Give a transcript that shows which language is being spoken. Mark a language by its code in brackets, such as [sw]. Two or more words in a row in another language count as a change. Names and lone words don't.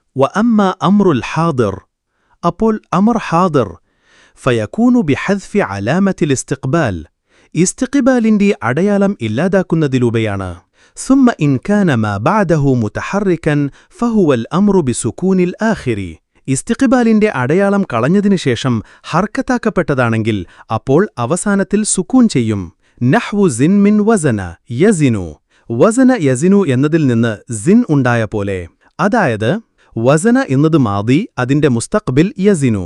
[ar] وأما أمر الحاضر അപ്പോൾ أمر حاضر فيكون بحذف علامة الاستقبال [ml] ഇസ്തിഖ്ബാലിന്റെ അടയാളം ഇല്ലാതാക്കുന്നതിലൂടെയാണ്. [ar] ثم إن كان ما بعده متحركا فهو الأمر بسكون الآخر [ml] ഇസ്തിഖ്ബാലിന്റെ അടയാളം കളഞ്ഞതിനു ശേഷം ഹർക്കത്താക്കപ്പെട്ടതാണെങ്കിൽ അപ്പോൾ അവസാനത്തിൽ സുക്കൂൻ ചെയ്യും. [ar] نحو زن من وزن يزن وزن يزن [ml] എന്നതിൽ നിന്ന് സിൻ ഉണ്ടായ പോലെ. അതായത് വസന എന്നത് മാദി, അതിന്റെ മുസ്തഖ്ബിൽ യസിനു.